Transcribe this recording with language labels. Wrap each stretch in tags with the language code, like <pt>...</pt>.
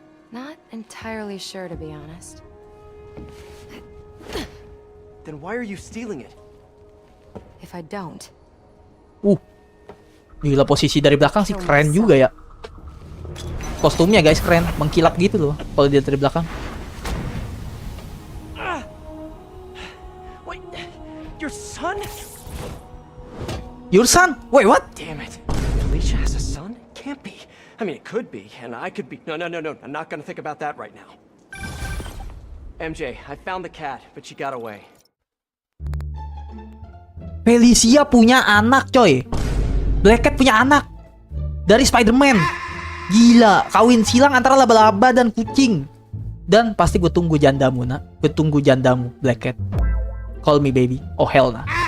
<en>Not entirely sure, to be honest. Then why are you stealing it? If I don't,</en> <id>Gila, posisi dari belakang sih keren juga ya. Kostumnya guys keren, mengkilap gitu loh kalau dia dari belakang.</id> <en>Wait, your son? Your son? Wait, what? Damn it. Felicia has a son? Can't be. I mean, it could be, and I could be. No. I'm not gonna think about that right now. MJ, I found the cat, but she got away.</en> <id>Felicia punya anak coy. Black Cat punya anak dari Spider-Man. Gila, kawin silang antara laba-laba dan kucing. Dan pasti gue tunggu jandamu nak. Gue tunggu jandamu Black Cat.</id> <en>Call me baby. Oh hell nah.</en>